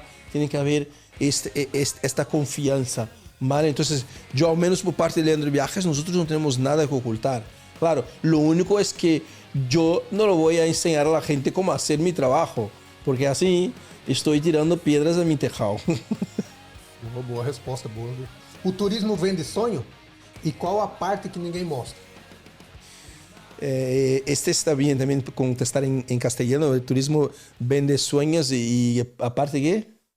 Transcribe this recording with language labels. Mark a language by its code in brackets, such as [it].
[es] Tiene que haber esta confianza, ¿vale? Entonces, yo al menos por parte de Leandro Viajes, nosotros no tenemos nada que ocultar. Claro, lo único es que yo no lo voy a enseñar a la gente cómo hacer mi trabajo, porque así estoy tirando piedras a mi tejado. [pt] Boa resposta, boa. O turismo vende sonho? E qual a parte que ninguém mostra? [es] Este está bien también contestar en castellano. El turismo vende sueños y aparte ¿qué?